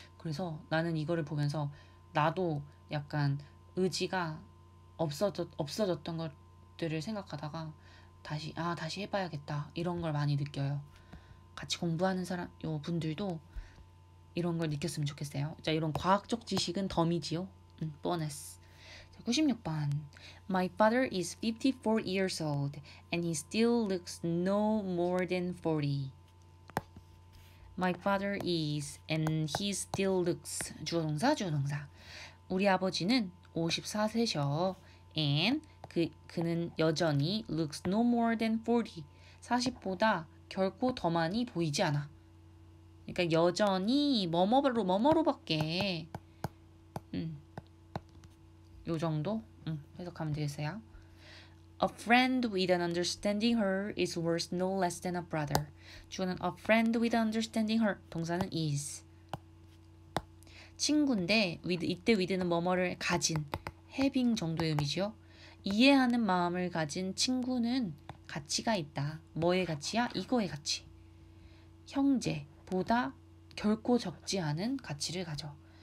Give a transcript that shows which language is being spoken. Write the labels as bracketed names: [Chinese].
[Korean] 그래서 나는 이거를 보면서 나도 약간 의지가 없어졌던 것들을 생각하다가 다시 해봐야겠다 이런 걸 많이 느껴요. 같이 공부하는 분들도 이런 걸 느꼈으면 좋겠어요. 자, 이런 과학적 지식은 덤이지요. 보너스. 96번. [English] My father is 54 years old and he still looks no more than 40. My father is and he still looks. [Korean] 주어동사. 우리 아버지는 54세셔. [English] and [Korean] 그는 여전히 [English] looks no more than 40. [Korean] 40보다 결코 더 많이 보이지 않아. 그러니까 여전히 뭐뭐로밖에 요 정도 해석하면 되겠어요. [English] A friend with an understanding her is worth no less than a brother. [Korean] 주어는 [English] a friend with an understanding her. [Korean] 동사는 is. 친구인데 이때 with는 뭐뭐를 가진 having 정도의 의미죠. 이해하는 마음을 가진 친구는 가치가 있다. 뭐의 가치야? 이거의 가치. 형제보다 결코 적지 않은 가치를 가져.